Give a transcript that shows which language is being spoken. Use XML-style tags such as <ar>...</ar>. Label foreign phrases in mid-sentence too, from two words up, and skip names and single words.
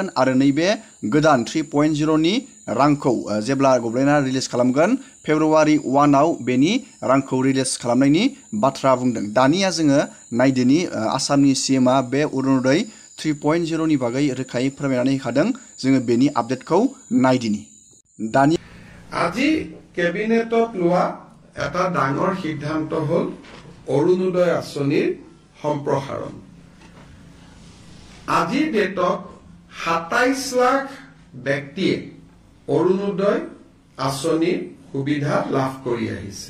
<brx>आरो नैबे गोदान 3.0नि रांखौ जेब्ला गभर्नमेन्टआ रिलिज खालामगोन, फेब्रुवारि 1आव बेनि रांखौ रिलिज खालामनायनि बाथ्रा बुंदों। दानिया जोङो नायदोनि आसामनि सीएमआ बे अरुणोदय 3.0नि बागै रोखायै फोरमायनानै होखादों। जोङो बेनि आपडेटखौ नायदिनि। दानि</brx> <as>আজি কেবিনেটত লোৱা এটা ডাঙৰ সিদ্ধান্ত হ'ল অৰুণোদয় আঁচনিৰ সম্প্ৰসাৰণ। আজিৰ ডেটত 27 লাখ ব্যক্তিয়ে অৰুণোদয় আঁচনিৰ সুবিধা লাভ কৰি আহিছে।</as>